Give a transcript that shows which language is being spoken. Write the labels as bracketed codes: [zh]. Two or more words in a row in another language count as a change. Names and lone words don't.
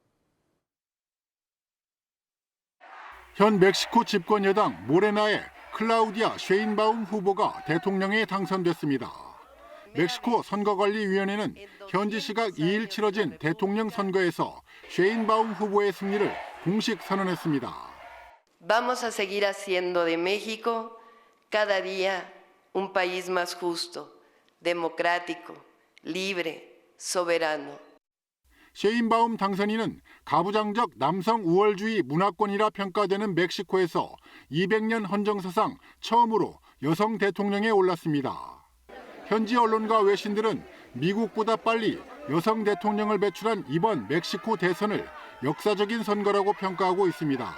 [ko] 현 멕시코 집권 여당 모레나의 클라우디아 쉐인바움 후보가 대통령에 당선됐습니다. 멕시코 선거관리위원회는 현지 시각 2일 치러진 대통령 선거에서 쉐인바움 후보의 승리를 공식 선언했습니다. [es] Vamos a seguir haciendo de México cada día un país más justo, democrático, libre, soberano. [ko] 셰인바움 당선인은 가부장적 남성 우월주의 문화권이라 평가되는 멕시코에서 200년 헌정사상 처음으로 여성 대통령에 올랐습니다. 현지 언론과 외신들은 미국보다 빨리 여성 대통령을 배출한 이번 멕시코 대선을 역사적인 선거라고 평가하고 있습니다.